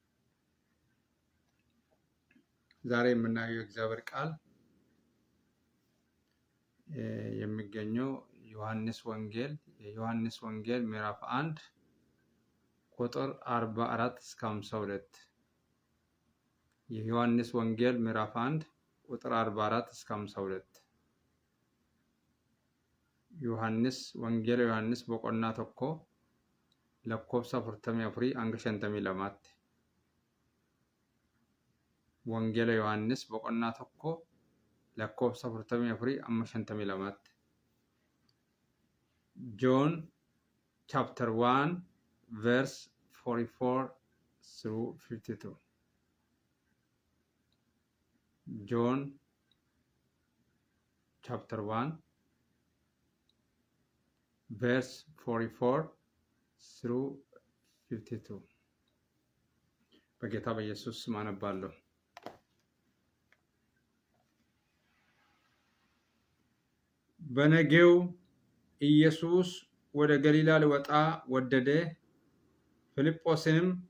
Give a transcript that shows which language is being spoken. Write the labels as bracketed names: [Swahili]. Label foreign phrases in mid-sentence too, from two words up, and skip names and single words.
[Amharic] ዛሬ የምናየው የእግዚአብሔር ቃል የሚገኘው የዮሐንስ ወንጌል ምዕራፍ 1 ቁጥር 44 እስከ 52። የዮሐንስ ወንጌል ምዕራፍ 1 ቁጥር 44 እስከ 52። ዮሐንስ ቦቆና [Oromo] tokko lakkoofsa 44 hanga 52tti. Wangeela Yohaannis boqonnaa tokko lakkoofsa 44 hanga 52tti. [English] John chapter 1 verse 44 through 52. John chapter 1 verse 44 through 52. [Amharic] በጌታ በኢየሱስ ስም አነባለሁ። በነገው ኢየሱስ ወደ ገሊላ ሊወጣ ወደደ። ፊልጶስንም